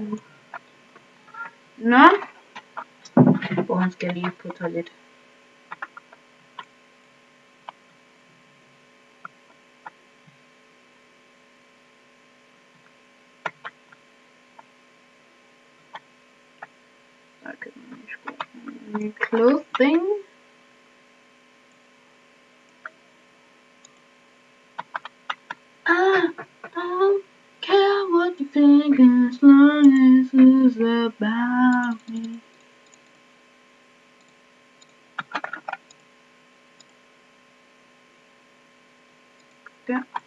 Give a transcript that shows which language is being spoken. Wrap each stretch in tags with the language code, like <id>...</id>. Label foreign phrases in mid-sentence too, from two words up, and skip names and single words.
<da>Nå. Han skal lige på toilet. Der køber man nye sko. Nye clothing.</da> <en>I don't care what you think as long as it's about me.</en> <da>Der.</da>